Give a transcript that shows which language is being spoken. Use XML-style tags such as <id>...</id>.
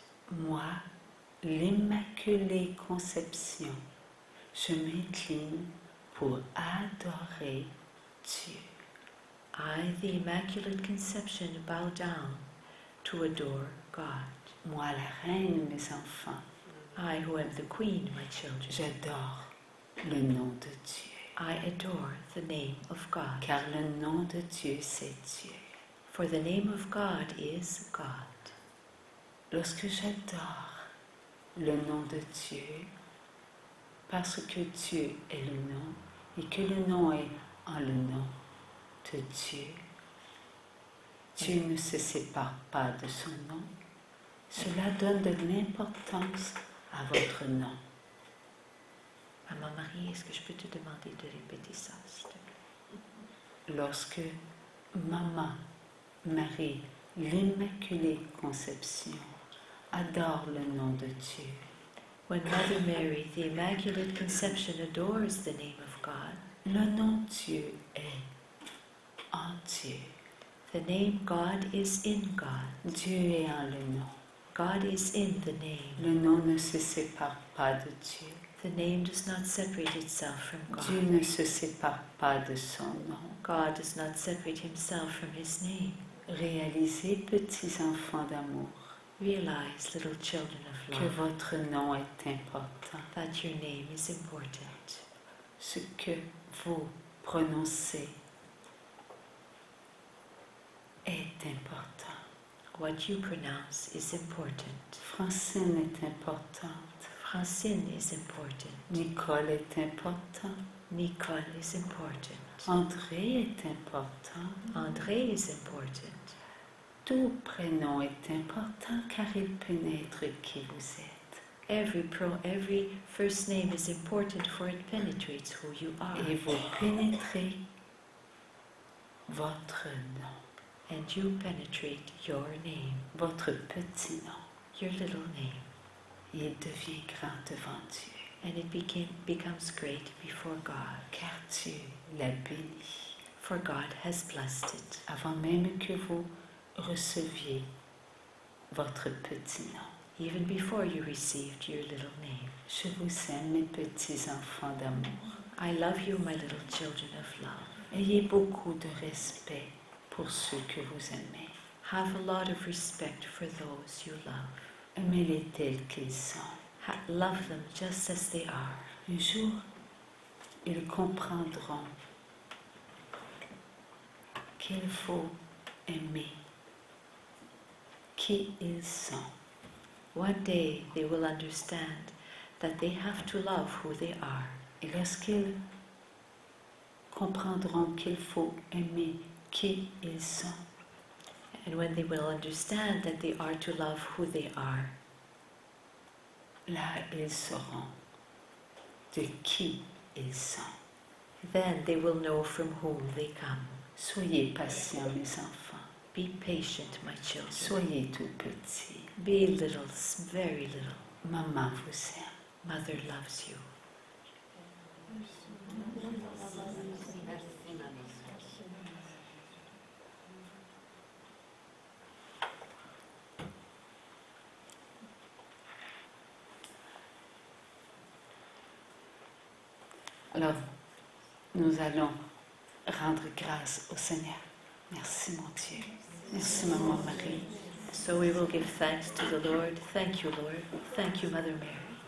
<fr>Moi, l'Immaculée Conception, je m'incline pour adorer Dieu.</fr> <en>I, the Immaculate Conception, bow down to adore God.</en> <fr>Moi, la reine, mes enfants,</fr> <en>I, who am the Queen, my children,</en> <fr>j'adore le nom de Dieu.</fr> <en>I adore the name of God.</en> <fr>Car le nom de Dieu, c'est Dieu.</fr> <en>For the name of God is God.</en> <fr>Lorsque j'adore le nom de Dieu, parce que Dieu est le nom, et que le nom est en le nom de Dieu, Dieu ne se sépare pas de son nom. Cela donne de l'importance à votre nom. Maman Marie, est-ce que je peux te demander de répéter ça, s'il te plaît? Lorsque Maman Marie, l'Immaculée Conception, adore le nom de Dieu,</fr> <en>When Mother Mary, the Immaculate Conception, adores the name of God,</en> <fr>le nom Dieu est en Dieu.</fr> <en>the name God is in God.</en> <fr>Dieu est en le nom.</fr> <en>God is in the name.</en> <fr>Le nom ne se sépare pas de Dieu.</fr> <en>The name does not separate itself from</en> <fr>Dieu</fr> <en>God.</en> <fr>ne se sépare pas de son nom.</fr> <en>God does not separate himself from his name.</en> <fr>Réalisez, petits enfants d'amour,</fr> <en>Realize, little children of</en> <fr>que</fr> <en>love,</en> <fr>votre nom est important.</fr> <en>that your name is important.</en> <fr>Ce que vous prononcez est important.</fr> <en>What you pronounce is important.</en> <fr>Francine est importante.</fr> <en>Francine is important.</en> <fr>Nicole est important.</fr> <en>Nicole is important.</en> <fr>André est important.</fr> <en>André is important.</en> <fr>Tout prénom est important car il pénètre qui vous êtes.</fr> <en>Every first name is important, for it penetrates who you are.</en> <fr>Et vous pénétrez votre nom,</fr> <en>And you penetrate your name,</en> <fr>votre petit nom.</fr> <en>your little name.</en> <fr>Il devient grand devant Dieu,</fr> <en>And it becomes great before God,</en> <fr>car Dieu l'a béni.</fr> <en>for God has blessed it.</en> <fr>Avant même que vous receviez votre petit nom.</fr> <en>Even before you received your little name.</en> <fr>Je vous aime, mes petits enfants d'amour.</fr> <en>I love you, my little children of love.</en> <fr>Ayez beaucoup de respect pour ceux que vous aimez.</fr> <en>Have a lot of respect for those you love.</en> <fr>Aimez-les tels qu'ils sont.</fr> <en>Love them just as they are.</en> <fr>Un jour, ils comprendront qu'il faut aimer qui ils sont.</fr> <en>One day they will understand that they have to love who they are.</en> <fr>Et lorsqu'ils comprendront qu'il faut aimer qui ils sont,</fr> <en>And when they will understand that they are to love who they are,</en> <fr>là ils sauront de qui ils sont.</fr> <en>then they will know from whom they come.</en> <fr>Soyez patients, mes enfants.</fr> <en>Be patient, my children.</en> <fr>Soyez tout petits.</fr> <en>Be little, very little.</en> <fr>Maman vous aime.</fr> <en>Mother loves you.</en> <fr>Alors, nous allons rendre grâce au Seigneur. Merci, mon Dieu. Merci, Maman Marie.</fr> <en>So we will give thanks to the Lord. Thank you, Lord. Thank you, Mother Mary.</en>